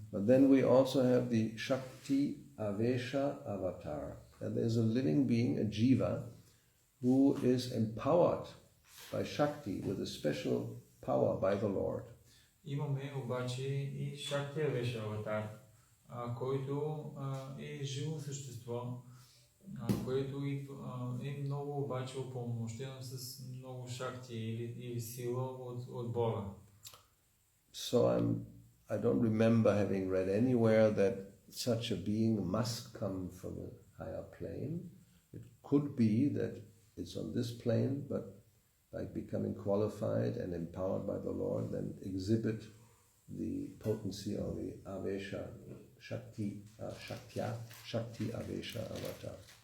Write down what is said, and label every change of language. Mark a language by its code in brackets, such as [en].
[en] But then we also have the Shakti Avesha Avatar. And there's a living being, a jiva, who is empowered by Shakti with a special power by the Lord. [bg] Имаме обаче и Шакти Авеша Аватар, който е живо същество, което е много обаче упълномощено с много шакти или сила от Бога. [en] So I don't remember having read anywhere that such a being must come from a higher plane. It could be that it's on this plane, but by becoming qualified and empowered by the Lord, then exhibit the potency of the Avesha, Shakti Avesha Avatar.